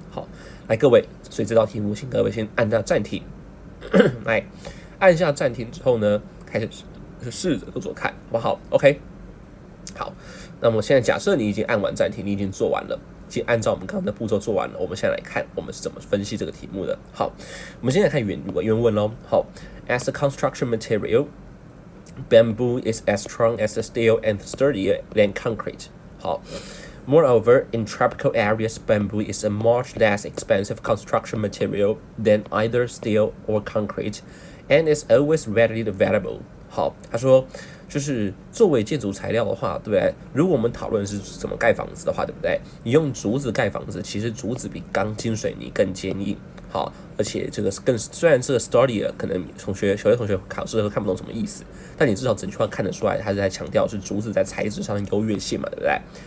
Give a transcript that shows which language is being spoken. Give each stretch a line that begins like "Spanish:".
Chinese: 好，来各位，所以这道题目，请各位先按下暂停。来，按下暂停之后呢，开始试着做做看，好不好 ？OK， 好，那么现在假设你已经按完暂停，你已经做完了，已经按照我们刚刚的步骤做完了，我们现在来看我们是怎么分析这个题目的。好，我们现在看原文喽。
English: 好 ，as a construction material。Bamboo is as strong as steel and sturdier than concrete. 好 ，Moreover, in tropical areas, bamboo is a much less expensive construction material than either steel or concrete, and is always readily available.
Chinese: 好，他说就是作为建筑材料的话，对不对？如果我们讨论是怎么盖房子的话，对不对？你用竹子盖房子，其实竹子比钢筋水泥更坚硬。好，而且这个虽然这个 sturdier 可能小学同学考试的时候看不懂什么意思，但你至少整句话看得出来，他是在强调是竹子在材质上的优越性嘛，对不对？